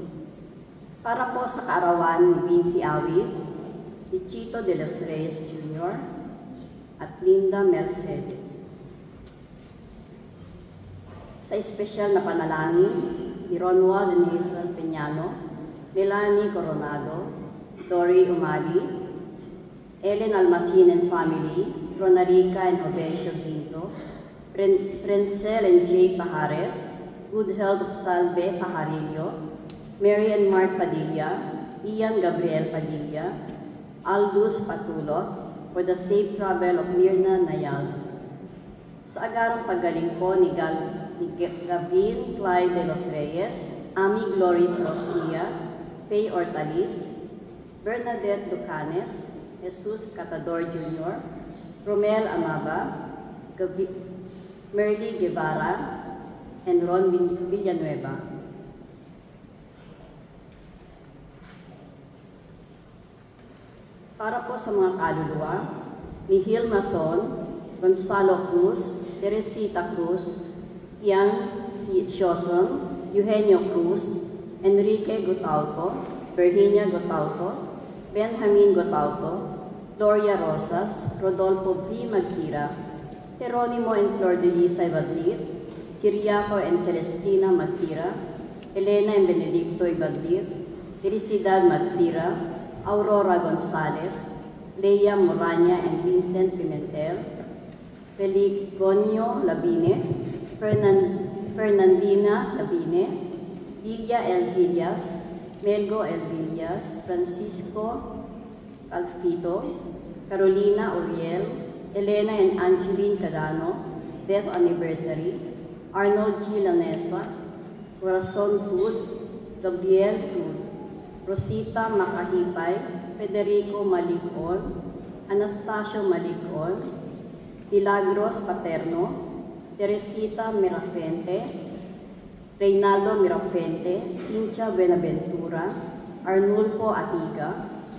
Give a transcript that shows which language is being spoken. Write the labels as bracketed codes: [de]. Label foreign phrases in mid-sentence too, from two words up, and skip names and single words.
[tl] Para po sa kaarawan ni Vinci Awit, ni Chito de los Reyes Jr. at Linda Mercedes. Sa espesyal na panalangin ni Ronwa de Nestor Peñano, Melanie Coronado, Dory Umali, Ellen Almacin and family, Ronarica and Jovencio Binto, Prencel and Jay Pajares, [en] Good Health of Salve Pajarillo, [tl] Mary and Mark Padilla, Ian Gabriel Padilla, Aldous Patulov, [en] for the safe travel of Mirna Nayal. [tl] Sa agarang paggaling po ni Gabriel Clyde de los Reyes, Ami Glory Rosia, Faye Ortalis, Bernadette Lucanes, Jesus Catador Jr., Romel Amaba, Merly Guevara, and Ron Villanueva. Para po sa mga kaluluwa, ni Hil Mason, Gonzalo Cruz, Teresita Cruz, Ian Sioson, Eugenio Cruz, Enrique Gotauto, Virginia Gotauto, Benjamin Gotauto, Gloria Rosas, Rodolfo V. Magtira, Jeronimo and Flor de Lisa Ibadlit, Siriaco and Celestina Magtira, Elena and Benedicto Ibadlit, Felicidad Magtira, Aurora Gonzalez, Leia Moranya and Vincent Pimentel, Feligonio Labine, Fernandina Labine, Lilia L. Villas, Melgo L. Villas, Francisco Alfito, Carolina Uriel, Elena and Angeline Cadano, [en] death anniversary, [tl] Arnold G. Lanesa, Corazon Food, Gabriel Food, Rosita Makahipay, Federico Malicon, Anastasio Malicon, Milagros Paterno, Teresita Mirafente, Reynaldo Mirafente, Cynthia Benaventura, Arnulfo Atiga,